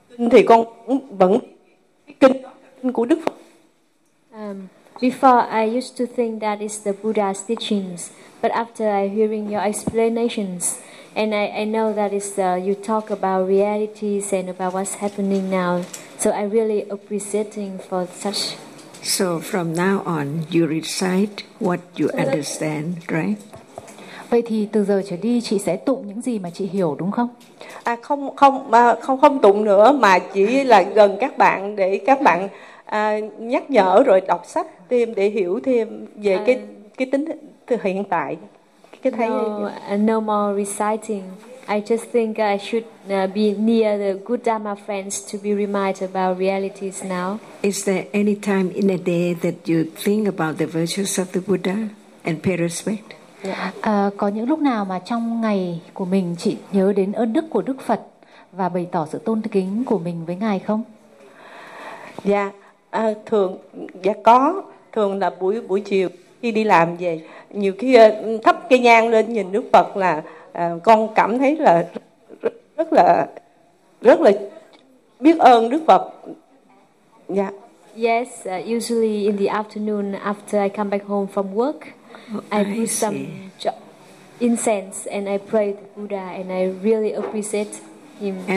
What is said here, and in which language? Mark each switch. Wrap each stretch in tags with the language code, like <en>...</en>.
<vi>Thì con vẫn kinh của Đức Phật.</vi> <en>Before I used to think that is the Buddha's teachings, but after I hearing your explanations, and I know that is you talk about realities and about what's happening now, so I really appreciating for such. So from now on, you recite what you understand, right?</en> <vi>Vậy thì từ giờ trở đi chị sẽ tụng những gì mà chị hiểu đúng không? À không không mà không không tụng nữa mà chỉ là gần các bạn để các bạn nhắc nhở rồi đọc sách thêm để hiểu thêm về cái tính từ hiện tại. Cái thấy</vi> <en>no more reciting. I just think I should be near the good Dharma friends to be reminded about realities now. Is there any time in a day that you think about the virtues of the Buddha and pay respect?</en> <vi>Có những lúc nào mà trong ngày của mình chị nhớ đến ơn đức của Đức Phật và bày tỏ sự tôn kính của mình với Ngài không? Dạ, thường, dạ có. Thường là buổi chiều khi đi làm về, nhiều khi thắp cây nhang lên nhìn Đức Phật là con cảm thấy là rất là biết ơn Đức Phật. Dạ.</vi> <en>Yes, usually in the afternoon after I come back home from work, I put some incense and I pray the Buddha and I really appreciate him.</en>